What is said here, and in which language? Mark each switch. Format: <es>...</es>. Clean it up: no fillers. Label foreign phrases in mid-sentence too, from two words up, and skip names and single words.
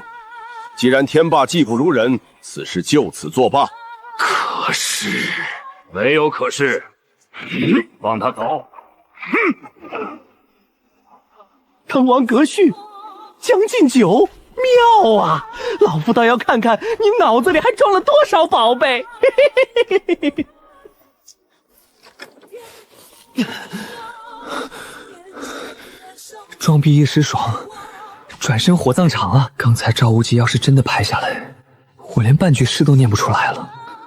<zh>既然天霸技不如人，此事就此作罷。可是，没有可是。放他走。滕王閣序，将进酒，妙啊！老夫倒要看看你腦子裡還裝了多少寶貝。裝逼一時爽，轉身火葬場啊！剛才趙無極要是真的拍下來，我連半句詩都念不出來了。</zh>